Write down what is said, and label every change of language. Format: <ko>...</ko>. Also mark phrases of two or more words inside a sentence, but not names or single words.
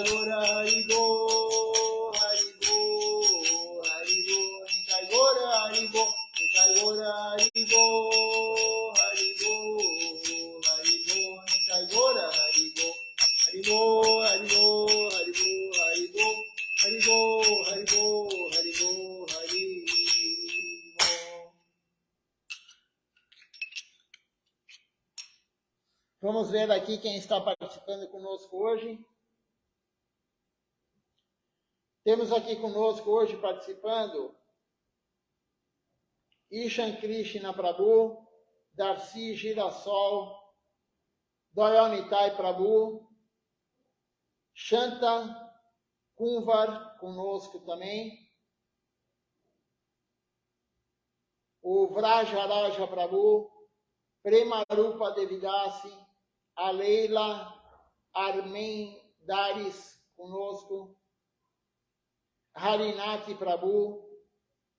<bn>গৌর হরি গো হরি গো হরি গো নিতাই গৌর হরি গো নিতাই গৌর হরি গো হরি গো হরি গো নিতাই গৌর হরি গো হরি গো হরি গো হরি গো হরি গো হরি গো হরি গো হরি গো হরি গো।</bn> <pt>Vamos ver aqui quem está participando conosco hoje. Temos aqui conosco hoje participando Ishan Krishna Prabhu, Darcy Girassol, Doyonitai Prabhu, Shanta Kunvar conosco também, o Vrajaraja Prabhu, Premarupa Devidasi, a Leila Armen Daris conosco, Harinati Prabhu,</pt>